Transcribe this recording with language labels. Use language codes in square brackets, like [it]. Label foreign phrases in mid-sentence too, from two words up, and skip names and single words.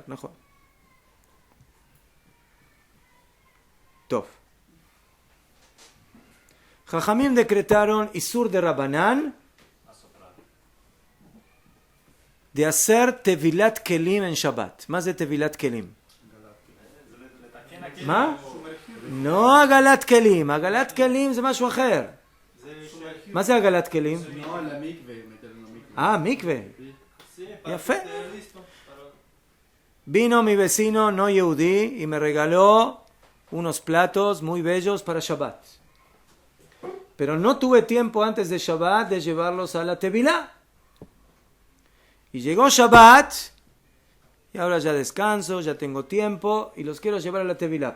[he] נכון. טוב. [es] Jajamim decretaron Isur de Rabanán de hacer [he] טבילת כלים [es] en Shabbat. Más de [he] טבילת כלים. [es] ¿Ma? [he] No הגעלת כלים. הגעלת כלים זה משהו אחר. מה זה הגעלת כלים? [es] No, la mikve, meter en la mikve. [he] מקווה. יפה. [es] Vino mi vecino no yehudí y me regaló unos platos muy bellos para Shabbat. pero no tuve tiempo antes de Shabbat de llevarlos a la Tevilá. Y llegó Shabbat, y ahora ya descanso, ya tengo tiempo, y los quiero llevar a la Tevilá.